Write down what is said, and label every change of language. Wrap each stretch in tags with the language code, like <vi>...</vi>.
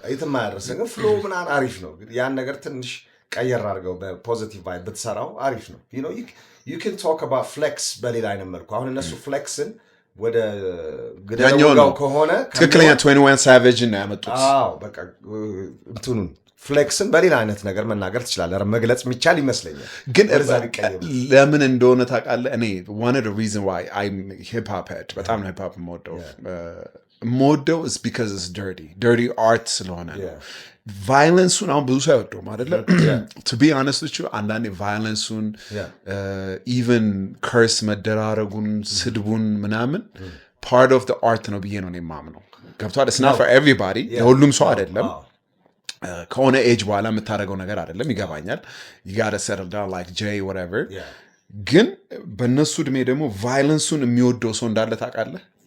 <am>የትም አያደርስም። ግን ፍሎ ምናምን አሪፍ ነው። ያን ነገር ትንሽ ቀየር አድርገው በፖዚቲቭ ቫይብ ብትሰራው አሪፍ ነው።</am> <en>you can talk about flex</en> <am>በሌላ አይነት መልኩ። አሁን እነሱ ፍሌክስን ወደ ግዳው ከሆነ ትክክለኛ 21 ሳቬጅ እና ያመጡት በቃ እንትኑን ፍሌክስን በሌላ አይነት ነገር መናገር ትችላለህ፣ መግለጽ የሚቻል ይመስለኛል። ግን ለምን እንደሆነ ታውቃለህ? እኔ</am> <en>one of the reason why I'm hip hop head</en> <am>በጣም ነው</am> <en>hip hop</en> <am>የምወደው</am> <en>is because it's dirty art</en> <am>ስለሆነ ነው። ቫይለንሱን አሁን ብዙ ሰው አይወደውም አይደለ?</am> <en>to be honest with you</en> <am>አንዳንዴ ቫይለንሱን ኢቨን ከርስ መደራረጉን ስድቡን ምናምን</am> <en>part of the art</en> <am>ነው ብዬ ነው የማምነው። ገብቶሃል?</am> <en>it's not for everybody</en> <am>ለሁሉም ሰው አይደለም። ከሆነ ኤጅ በኋላ የምታደርገው ነገር አይደለም። ይገባኛል።</am> <en>you gotta settle down like Jay whatever</en> <am>ግን በእነሱ እድሜ ደግሞ ቫይለንሱን የሚወደው ሰው እንዳለ ታውቃለህ?</am>